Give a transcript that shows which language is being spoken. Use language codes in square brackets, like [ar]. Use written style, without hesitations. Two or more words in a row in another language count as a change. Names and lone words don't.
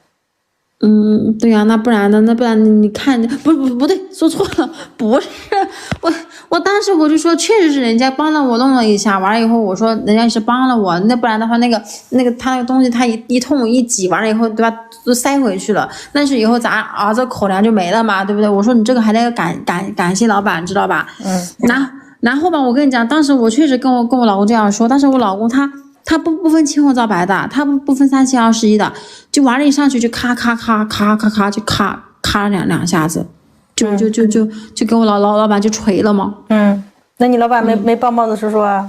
[zh] 對呀，那不然你看，不對，說錯了，不是我當時我就說，確實是人家幫了我弄了一下，完了以後我說人家是幫了我，那不然的話那個他那個東西他一通一擠完了以後，對吧，都塞回去了，但是以後咱兒子口糧就沒了嘛，對不對？我說你這個還得感謝老闆，知道吧？然後吧，我跟你講，當時我確實跟我老公這樣說，但是我老公他他不分青紅皂白的，他不分3721的，就完了，一上去就咔咔咔咔咔咔就咔两下子，就给我老板就锤了嘛。那你老板没抱帽子叔叔啊？